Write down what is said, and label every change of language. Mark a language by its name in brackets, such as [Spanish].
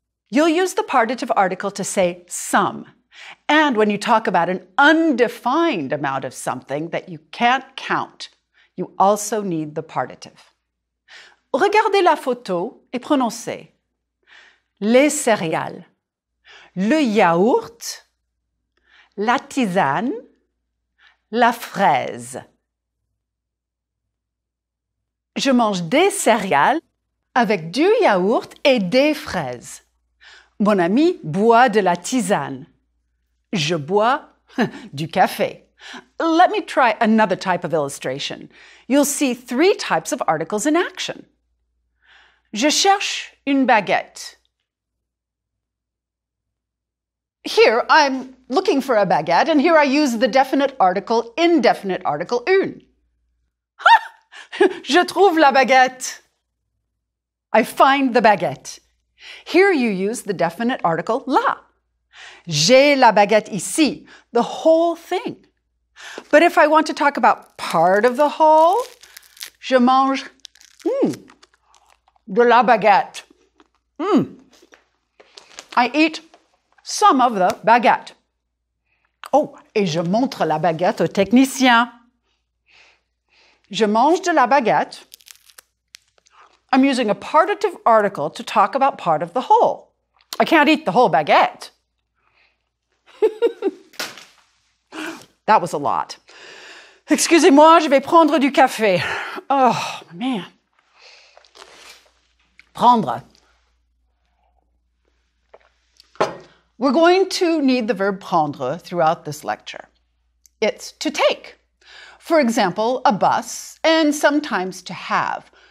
[English] You'll use the partitive article to say some. And when you talk about an undefined amount of something that you can't count, you also need the partitive. [French] Regardez la photo et prononcez. Les céréales, le yaourt, la tisane, la fraise. Je mange des céréales avec du yaourt et des fraises. Mon ami boit de la tisane. Je bois du café. [English] Let me try another type of illustration. You'll see 3 types of articles in action. [French] Je cherche une baguette. [English] Here, I'm looking for a baguette, and here I use the definite article, indefinite article, une. Ha! [French] Je trouve la baguette. [English] I find the baguette. Here you use the definite article, la. [French] J'ai la baguette ici, [English] the whole thing. But if I want to talk about part of the whole, [French] je mange de la baguette. [English] I eat some of the baguette. [French] Oh, et je montre la baguette au technicien. Je mange de la baguette. [English] I'm using a partitive article to talk about part of the whole. I can't eat the whole baguette. That was a lot. [French] Excusez-moi, je vais prendre du café. [English] Oh, man. [French] Prendre. [English] We're going to need the verb prendre throughout this lecture. It's to take. For example, a bus, and sometimes to have.